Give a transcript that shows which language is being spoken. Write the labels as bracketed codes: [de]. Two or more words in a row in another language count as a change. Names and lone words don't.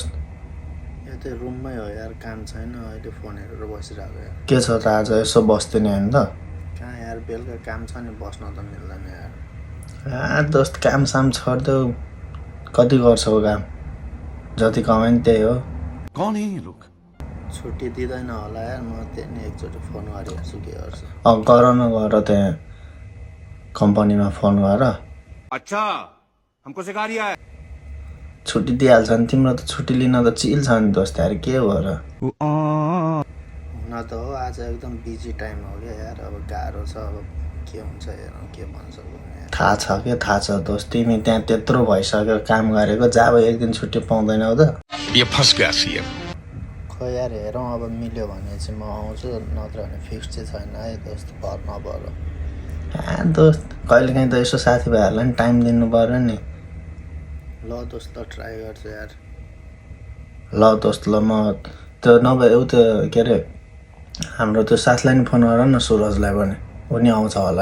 [ne] यो त रुममै हो यार, काम छैन अहिले, फोन हेरेर बसिरहेको यार। के छ त आज यसो बस्दैन होइन त? कहाँ यार, बेलुका काम छ नि, बस्न त मिल्दैन यार। दोस्त काम साम छोड्देऊ, कति गर्छौ काम? जति कमाइ नि त्यही हो। [hi] कौन है ये लोग? [ne] छुट्टी दिँदैन होला यार, म त्यही नि एकचोटि फोन गरिहाल्छु के गर्छु। गर न गर त्यहाँ कम्पनीमा फोन गर। [hi] अच्छा हमको सिखा रिया है। [ne] छुट्टी दिइहाल्छ नि, तिम्रो त छुट्टी लिन त चिल छ नि दोस्त यार, के हो र? हुन त हो, आज एकदम [en] busy time [ne] हो क्या यार, अब गाह्रो छ, अब के हुन्छ हेरौँ के भन्छ। थाहा छ के थाहा छ दोस्त, तिमी त्यहाँ त्यत्रो भइसक्यो काम गरेको, जब एक दिन छुट्टी पाउँदैनौ त? [hi] ये फंस गया सीएम। [ne] खै यार हेरौँ, अब मिल्यो भने चाहिँ म आउँछु, नत्र भने फिक्स चाहिँ छैन है दोस्त, भर नभर। दोस्त कहिलेकाहीँ त यसो साथीभाइहरूलाई नि टाइम दिनु पर्यो नि। ल दोस्त, ल ट्राई गर्छु यार। ल दोस्त ल, म त्यो नभए त्यो के अरे हाम्रो त्यो साथीलाई नि फोन गर न, सुरजलाई पनि, ऊ नि आउँछ होला।